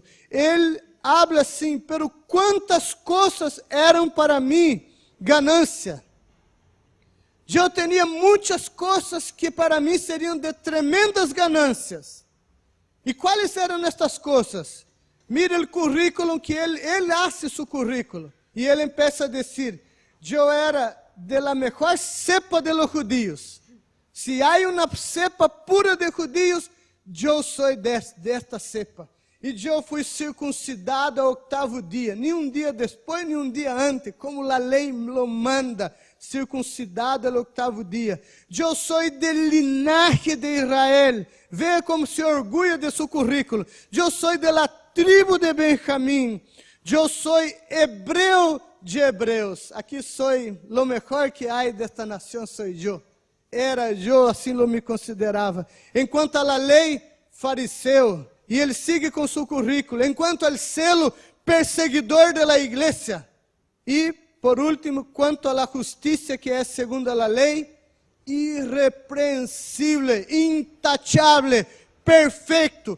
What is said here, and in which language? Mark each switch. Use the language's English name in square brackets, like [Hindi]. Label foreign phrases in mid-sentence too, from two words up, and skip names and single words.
[Portuguese] Ele habla assim: pero quantas coisas eram para mim ganância. Eu tinha muitas coisas que para mim seriam de tremendas ganâncias. E quais eram estas coisas? Mira o currículo que ele hace seu currículo. E ele começa a dizer: eu era [Spanish] de la mejor cepa de los judíos. [Portuguese] Se há uma cepa pura de judíos, eu sou desta cepa. E eu fui circuncidado ao 8º dia, nem um dia depois, nem um dia antes, como a lei lo manda, circuncidado ao 8º dia. Eu sou de linaje de Israel. Veja como se orgulha de seu currículo. Eu sou [Spanish] de la tribu [Portuguese] de Benjamim. Eu sou hebreu de hebreus. Aqui sou [Spanish] lo mejor [Portuguese] que há desta nação, sou eu. Era eu, assim lo me considerava. Enquanto a lei, fariseu. E ele sigue com seu currículo. Enquanto ao selo, perseguidor [Spanish] de la [Portuguese] igreja. E, por último, quanto à justiça que é segundo a lei, irrepreensível, intachable, perfeito.